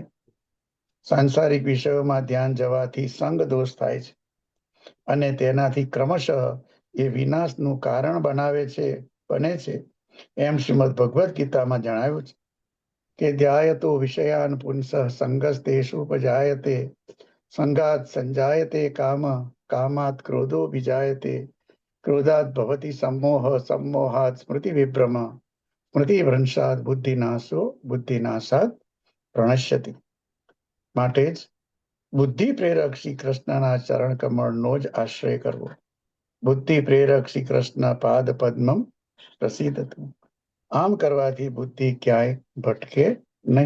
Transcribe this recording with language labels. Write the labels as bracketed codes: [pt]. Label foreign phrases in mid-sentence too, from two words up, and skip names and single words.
[gu] સાંસારિક વિષયોમાં ધ્યાન જવાથી સંગ દોષ થાય છે અને તેનાથી ક્રમશઃ એ વિનાશનું કારણ બને છે. એમ શ્રીમદ ભગવદ્ ગીતામાં જણાવ્યું છે કે [sa] ध्यायतो विषयान पुंसः संगस्तेषु उपजायते संगात संजायते काम कामात क्रोधो विजायते क्रोधात भवति सम्मोह सम्मोहात् स्मृति विभ्रम स्मृति भ्रंशात बुद्धिनाशो बुद्धिनाशात प्रणश्यति. [gu] માટે જ બુદ્ધિ પ્રેરક શ્રી કૃષ્ણના ચરણ કમળનો જ આશ્રય કરવો. [sa] बुद्धि प्रेरक श्री कृष्ण पाद पद्मम प्रसिद्धतुं. [gu] આમ કરવાથી બુદ્ધિ ક્યાંય ભટકે નહીં.